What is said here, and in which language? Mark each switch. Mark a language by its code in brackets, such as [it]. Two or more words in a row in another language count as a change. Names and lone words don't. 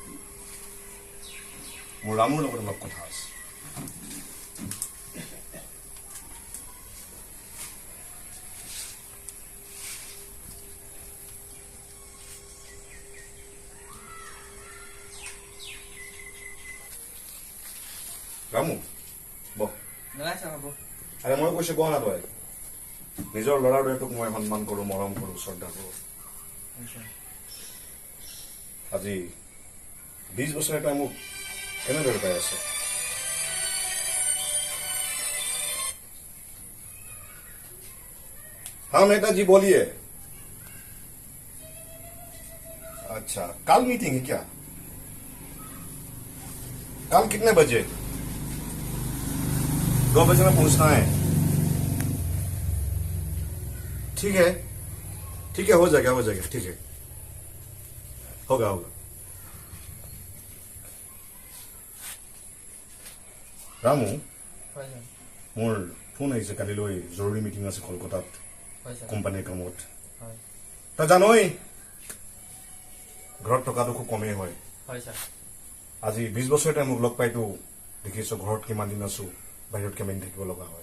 [as] মোৰ ৰামৰ লগত অলপ কথা আছে। ৰামু, বহ। নালাগে হ'ব। আৰে মই কৈছো বহ না তই। নিজৰ ল'ৰাৰ দৰে তোক মই সন্মান কৰোঁ, মৰম কৰোঁ, শ্ৰদ্ধা কৰোঁ। আজি 20 বছৰ এটা মোক কেনেদৰে পাই আছে? [hi] हाँ नेताजी बोलिए। अच्छा, कल मीटिंग है क्या? कल कितने बजे? 2 बजे में पहुंचना है। ठीक है, ठीक है, हो जाएगा, ठीक है, होगा। रामू, [as] হয় ছাৰ। মোৰ ফোন আহিছে, কালিলৈ জৰুৰী মিটিং আছে কলকাতাত হয় ছাৰ। কোম্পানীৰ কামত। হয়। তই জানই ঘৰত থকাটো খুব কমেই হয়। হয় ছাৰ। আজি 20 বছৰতে মোক লগ পাইতো দেখিছো ঘৰত কিমান দিন আছো, বাহিৰত কিমান থাকিব লগা হয়।